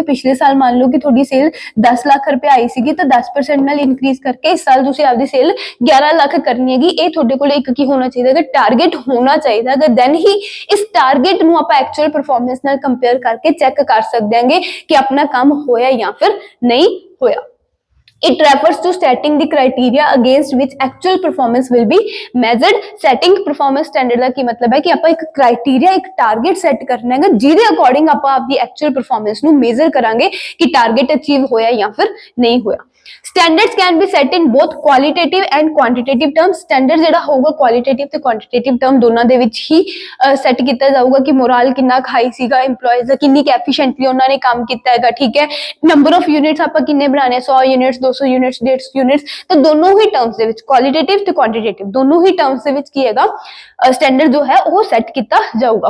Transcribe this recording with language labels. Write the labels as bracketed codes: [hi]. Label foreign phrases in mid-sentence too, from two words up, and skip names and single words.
[pa] ਪਿਛਲੇ ਸਾਲ ਮੰਨ ਲਓ ਕਿ ਤੁਹਾਡੀ ਸੇਲ 10 ਲੱਖ ਰੁਪਏ ਆਈ ਸੀਗੀ ਤਾਂ 10% ਨਾਲ ਇਨਕਰੀਜ਼ ਕਰਕੇ ਇਸ ਸਾਲ ਤੁਸੀਂ ਆਪਦੀ ਸੇਲ 11 ਲੱਖ ਕਰਨੀ ਹੈਗੀ। ਇਹ ਤੁਹਾਡੇ ਕੋਲੇ ਇੱਕ ਕੀ ਹੋਣਾ ਚਾਹੀਦਾ ਹੈਗਾ, ਟਾਰਗੇਟ ਹੋਣਾ ਚਾਹੀਦਾ ਹੈਗਾ। ਦੈਨ ਹੀ ਇਸ ਟਾਰਗੇਟ ਨੂੰ ਆਪਾਂ [en] actual performance [pa] ਨਾਲ ਕੰਪੇਅਰ ਕਰਕੇ ਚੈੱਕ ਕਰ ਸਕਦੇ ਹਾਂਗੇ ਕਿ ਆਪਣਾ ਕੰਮ ਹੋਇਆ ਜਾਂ ਫਿਰ ਨਹੀਂ ਹੋਇਆ। [en] It refers to setting the criteria against which actual performance will be measured। Setting performance standard [pa] ਦਾ ਕੀ ਮਤਲਬ ਹੈ ਕਿ ਆਪਾਂ ਇੱਕ ਕ੍ਰਾਈਟੇਰੀਆ, ਇੱਕ ਟਾਰਗੇਟ ਸੈੱਟ ਕਰਨਾ ਹੈਗਾ ਜਿਹਦੇ ਅਕੋਰਡਿੰਗ ਆਪਾਂ ਆਪਦੀ [en] actual performance [pa] ਨੂੰ ਮੇਜ਼ਰ ਕਰਾਂਗੇ ਕਿ [en] target achieve [pa] ਹੋਇਆ ਜਾਂ ਫਿਰ ਨਹੀਂ ਹੋਇਆ। [en] Standards can be set in both qualitative and quantitative terms। [pa] Standard ਜਿਹੜਾ ਹੋਊਗਾ qualitative ਤੇ [en] quantitative term [pa] ਦੋਨਾਂ ਦੇ ਵਿੱਚ ਹੀ ਸੈੱਟ ਕੀਤਾ ਜਾਊਗਾ ਕਿ ਮੋਰਲ ਕਿੰਨਾ ਹਾਈ ਸੀਗਾ EMPLOYEES ਦਾ, ਕਿੰਨੀ ਐਫੀਸ਼ੀਐਂਟਲੀ ਉਹਨਾਂ ਨੇ ਕੰਮ ਕੀਤਾ ਹੈਗਾ, ਠੀਕ ਹੈ। [en] number of units [pa] ਆਪਾਂ ਕਿੰਨੇ ਬਣਾਣੇ, 100 ਯੂਨਿਟਸ, 200 ਯੂਨਿਟਸ, 150 ਯੂਨਿਟਸ। ਤਾਂ ਦੋਨੋਂ ਹੀ ਟਰਮਸ ਦੇ ਵਿੱਚ ਕੁਆਲਿਟੇਟਿਵ ਤੇ ਕੁਆਂਟੀਟੇਟਿਵ ਦੋਨੋਂ ਹੀ ਟਰਮਸ ਦੇ ਵਿੱਚ ਕੀ ਹੈਗਾ, ਸਟੈਂਡਰਡ ਜੋ ਹੈ ਉਹ ਸੈੱਟ ਕੀਤਾ ਜਾਊਗਾ।